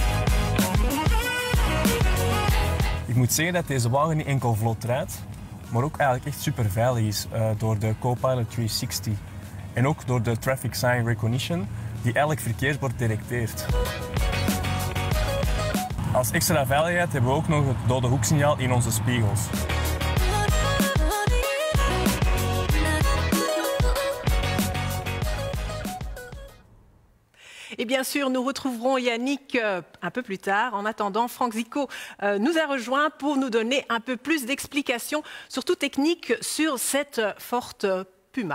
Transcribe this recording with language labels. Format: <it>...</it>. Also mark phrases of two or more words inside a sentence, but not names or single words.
<nl>Ik moet zeggen dat deze wagen niet enkel vlot rijdt, maar ook eigenlijk echt super veilig is door de Copilot 360. En ook door de Traffic Sign Recognition, die elk verkeersbord detecteert. Als extra veiligheid hebben we ook nog het dode hoeksignaal in onze spiegels.</nl> <fr>Et bien sûr, nous retrouverons Yannick un peu plus tard. En attendant, Franck Zico nous a rejoint pour nous donner un peu plus d'explications, surtout techniques, sur cette Ford Puma.</fr>